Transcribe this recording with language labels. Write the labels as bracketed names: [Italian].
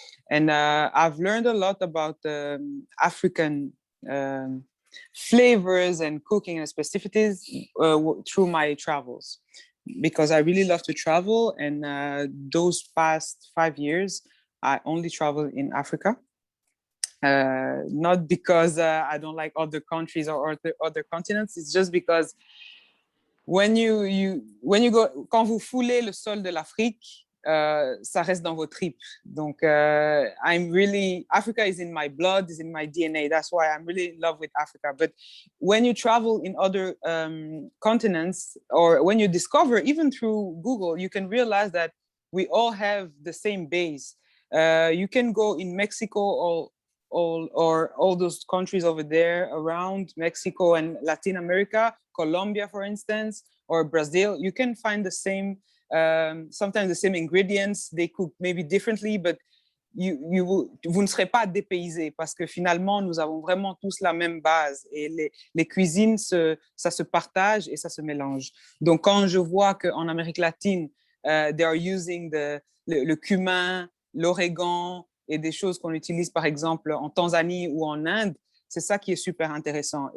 [English] And I've learned a lot about African flavors and cooking and specificities through my travels, because I really love to travel. And those past 5 years, I only travel in Africa. Not because I don't like other countries or other continents. It's just because when you go, [French] quand vous foulez le sol de l'Afrique, ça reste dans vos tripes. [English] Donc, Africa is in my blood, is in my DNA. That's why I'm really in love with Africa. But when you travel in other continents, or when you discover, even through Google, you can realize that we all have the same base. You can go in Mexico or all those countries over there around Mexico and Latin America, Colombia, for instance, or Brazil. You can find the same, sometimes the same ingredients. They cook maybe differently, but [French] vous ne serez pas dépaysés, parce que finalement, nous avons vraiment tous la même base, et les cuisines, ça se partage et ça se mélange. Donc, quand je vois qu'en Amérique latine, [English] they are using [French] le cumin, l'origan, et des choses qu'on utilise par exemple en Tanzanie ou en Inde, c'est ça qui est super intéressant.